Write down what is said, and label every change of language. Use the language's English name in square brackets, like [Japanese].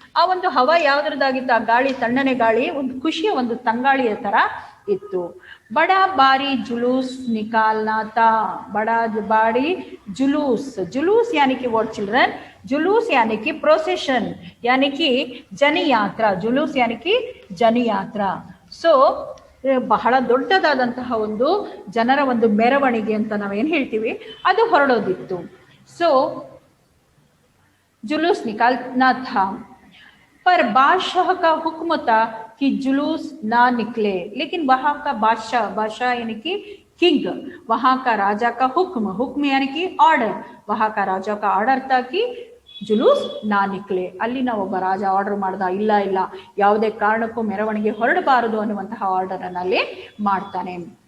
[Kannada] ಆ ಒಂದು ಹವಾ ಯಾವ್ದ್ರದ್ದಾಗಿತ್ತು, ಆ ಗಾಳಿ, ತಣ್ಣನೆ ಗಾಳಿ, ಒಂದು ಖುಷಿಯ ಒಂದು ತಂಗಾಳಿಯ ತರ ಇತ್ತು। [Hindi] ಬಡಾ ಬಾರಿ ಜುಲೂಸ್ ನಿಕಾಲ್ನಾ ತಾ, ಬಡಾ ಬಾರಿ जुलूस, जुलूस यानी कि [English] what children, [Hindi] जुलूस यानी कि प्रोसेशन यानी कि जन यात्रा, जुलूस यानी कि जन यात्रा। [Kannada] सो ಬಹಳ ದೊಡ್ಡದಾದಂತಹ ಒಂದು ಜನರ ಒಂದು ಮೆರವಣಿಗೆ ಅಂತ ನಾವೇನು ಹೇಳ್ತೀವಿ ಅದು ಹೊರಡೋದಿತ್ತು। [Hindi] सो जुलूस निकालना था, पर बादशाह का हुक्म था कि जुलूस ना निकले। लेकिन वहां का बादशाह, बादशाह यानी कि किंग, वहां का राजा का हुक्म, हुक्म यानी कि ऑर्डर, वहां का राजा का ऑर्डर था कि ಜುಲೂಸ್ ನಾ ನಿಕ್ಲೆ. [Kannada] ಅಲ್ಲಿನ ಒಬ್ಬ ರಾಜ ಆರ್ಡರ್ ಮಾಡ್ದ, ಇಲ್ಲ ಇಲ್ಲ ಯಾವುದೇ ಕಾರಣಕ್ಕೂ ಮೆರವಣಿಗೆ ಹೊರಡಬಾರದು ಅನ್ನುವಂತಹ ಆರ್ಡರ್ ಅನ್ನ ಅಲ್ಲಿ ಮಾಡ್ತಾನೆ.